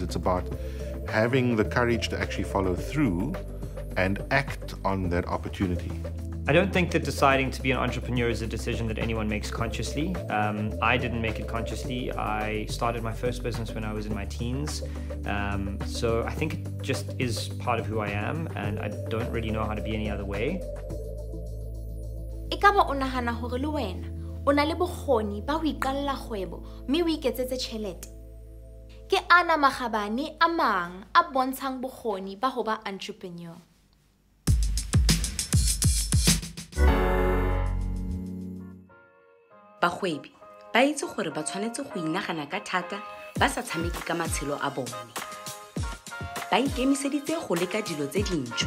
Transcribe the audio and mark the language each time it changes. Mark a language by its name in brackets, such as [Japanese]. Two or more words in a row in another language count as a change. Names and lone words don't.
[English] It's about having the courage to actually follow through and act on that opportunity. I don't think that deciding to be an entrepreneur is a decision that anyone makes consciously. I didn't make it consciously. I started my first business when I was in my teens. So I think it just is part of who I am, and I don't really know how to be any other way. [Southern Sotho] Ekaba o nahana hore le wena o na le bokgoni ba ho iqalla kgwebo mme o iketsetse tjhelete? Ke ana makgabane a mang a bontshang bokgoni ba ho ba entrepreneur. [Tswana] Bagwebi ba itse gore ba tshwanetse go inagana ka thata ba sa tshameke ka matshelo a bone. Ba ikemiseditse go leka dilo tse dintšhwa.